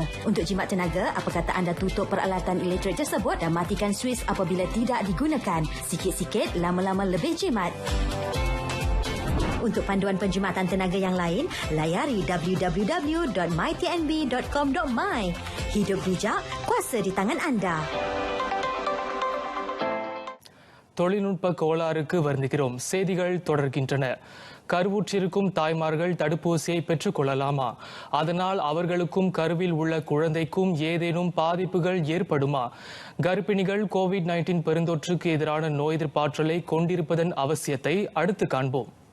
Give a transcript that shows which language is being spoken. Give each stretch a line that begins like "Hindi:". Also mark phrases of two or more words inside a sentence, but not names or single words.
Malay: Untuk jimat tenaga, apa kata anda tutup peralatan elektrik tersebut dan matikan suis apabila tidak digunakan? Sikit-sikit, lama-lama lebih jimat. Untuk panduan penjimatan tenaga yang lain, layari www.mytnb.com.my. Hidup bijak, kuasa di tangan anda.
Tamil: தொழில்நுட்ப கோளாறுக்கு வருந்துகிறோம். செய்திகள் தொடர்கின்றன. கருவுற்றிருக்கும் தாய்மார்கள் தடுப்பூசியை பெற்றுக் கொள்ளலாமா? அதனால் அவர்களுக்கும் கருவில் உள்ள குழந்தைக்கும் ஏதேனும் பாதிப்புகள் ஏற்படுமா? கர்ப்பிணிகள் கோவிட்-19 பெருந்தொற்றுக்கு எதிரான நோய் எதிர்ப்பாற்றலை கொண்டிருப்பதன் அவசியத்தை அடுத்து காண்போம்.